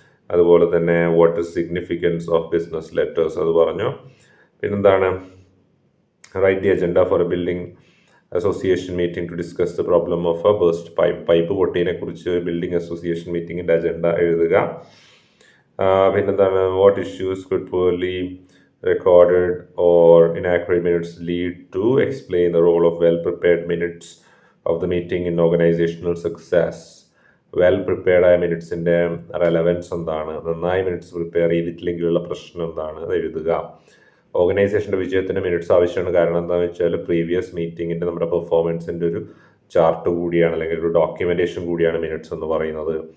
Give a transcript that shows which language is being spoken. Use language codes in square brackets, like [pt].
[ml] അതുപോലെ തന്നെ [en] what is significance of business letters [ml] അത് പറഞ്ഞു. പിന്നെന്താണ്, [en] write the agenda for a building association meeting to discuss the problem of a burst pipe [ml] പൊട്ടിയെ കുറിച്ച് building association മീറ്റിംഗിൻ്റെ agenda എഴുതുക. പിന്നെന്താണ്, [en] What issues could poorly recorded or inaccurate minutes lead to explain the role of well-prepared minutes of the meeting in organizational success. [ml] Well prepared ആയ മിനിറ്റ്സിൻ്റെ relevance എന്താണ്, നന്നായി minutes prepare ചെയ്തിട്ടില്ലെങ്കിലുള്ള പ്രശ്നം എന്താണ്, അത് എഴുതുക. ഓർഗനൈസേഷൻ്റെ വിജയത്തിന് മിനിറ്റ്സ് ആവശ്യമാണ്. കാരണം എന്താണെന്ന് വെച്ചാൽ പ്രീവിയസ് മീറ്റിങ്ങിൻ്റെ നമ്മുടെ പെർഫോമൻസിൻ്റെ ഒരു ചാർട്ട് കൂടിയാണ്, അല്ലെങ്കിൽ ഒരു ഡോക്യുമെൻറ്റേഷൻ കൂടിയാണ് മിനിറ്റ്സ് എന്ന് പറയുന്നത്.